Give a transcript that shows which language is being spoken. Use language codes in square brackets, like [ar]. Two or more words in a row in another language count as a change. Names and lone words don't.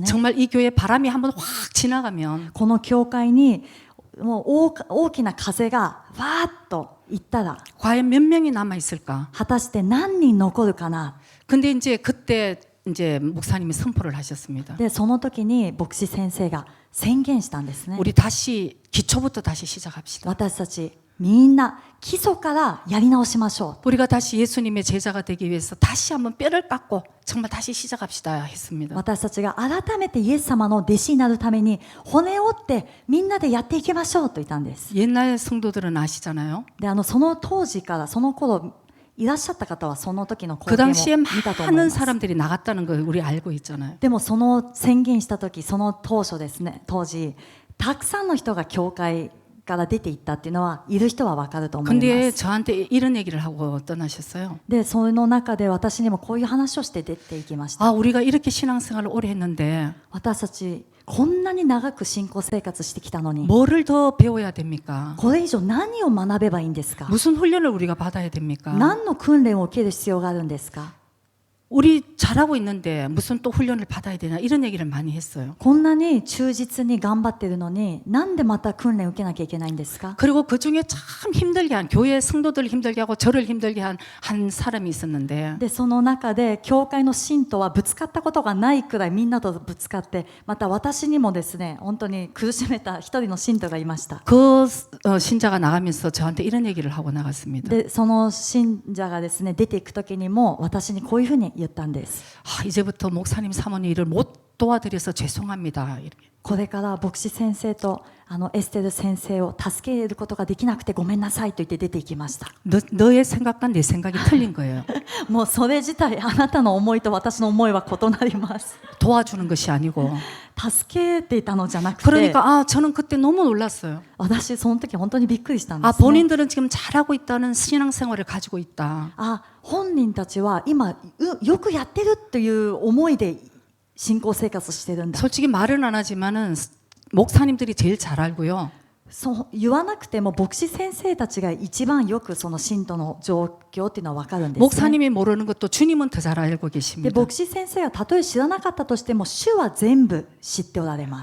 [ko] 정말 이 교회 바람이 한번 확 지나가면 [ja] この教会にもう大きな風がわーっと行ったら [ko] 과연 몇 명이 남아 있을까? [ja] 果たして何人残るかな。 [ko] 근데 이제 그때 이제 목사님이 선포를 하셨습니다. [ja] でその時に牧師先生が宣言したんですね。 [ko] 우리 다시 기초부터 다시 시작합시다. [ja] 私たちみんな基礎からやり直しましょう。 [ko] 우리가 다시 예수님의 제자가 되기 위해서 다시 한번 뼈를 깎고 정말 다시 시작합시다 했습니다. [ja] 私たちが改めてイエス様の弟子になるために骨を折ってみんなでやっていきましょうと言ったんです。 [ko] 옛날 성도들은 아시잖아요. [ja] でその当時からその頃いらっしゃった方はその時の [ko] 그 [ja] 光景 [ko] 당시에 [ja] も見たと思い [ko] 많은 [ja] ます。 [ko] 사람들이 나갔다는 걸 우리 알고 있잖아요. [ja] でもその宣言した時その当初ですね、当時たくさんの人が教会から出ていったっていうのはいる人は分かると思いま [ko] 근데 [ja] す。 [ko] 저한테 이런 얘기를 하고 떠나셨어요. [ja] でその中で私にもこういう話をして出ていきました。 [ko] 아, 우리가 이렇게 신앙생활을 오래 했는데 [ja] 私たちこんなに長く信仰生活してきたのに [ko] 뭐를 더 배워야 됩니까? [ja] これ以上何を学べばいいんですか？ [ko] 무슨 훈련을 우리가 받아야 됩니까? [ja] 何の訓練を受ける必要があるんですか？ [ko] 우리 잘하고 있는데 무슨 또 훈련을 받아야 되나 이런 얘기를 많이 했어요. [ja] こんなに忠実に頑張ってるのになんでまた訓練を受けなきゃいけないんですか？ [ko] 그리고 그 중에 참 힘들게 한 교회 성도들을 힘들게 하고 저를 힘들게 한 사람이 있었는데 [ja] でその中で教会の信徒はぶつかったことがないくらいみんなとぶつかってまた私にもですね本当に苦しめた一人の信徒がいました。 [ko] 그 신자가 나가면서 저한테 이런 얘기를 하고 나갔습니다. [ja] でその信者がですね出ていく時にも私にこういうふうに言ったんです。 [ko] 아, 이제부터 목사님 사모님 일을 못 도와드려서 죄송합니다. 이렇게. [ja] これから牧師先生とエステル先生を助けることができなくてごめんなさいと言って出ていきました。 [ko] 너의 생각과 내 생각이 틀린 거예요. [ja] もうそれ自体あなたの思いと私の思いは異なります。 [ko] 도와주는 것이 아니고. [ja] 助けていたのじゃなくて [ko] 그러니까 아, 저는 그때 너무 놀랐어요. [ja] 私その時本当にびっくりしたんで [ko] 아, [ja] す、ね。 [ko] 본인들은 지금 잘하고 있다는 신앙생활을 가지고 있다. [ja] あ、本人たちは今よくやってるという思いで信仰生活してるんだ。 [ko] 솔직히 말은 안 하지만은 목사님들이 제일 잘 알고요. [ja] そう言わなくても牧師先生たちが一番よくその信徒の状況っていうのは分かるんです、ね。 [ko] 목사님이 모르는 것도 주님은 더 잘 알고 [ja] で [ko] 계십니다. [ja] 牧師先生がたとえ知らなかったとしても主は全部知っておられます。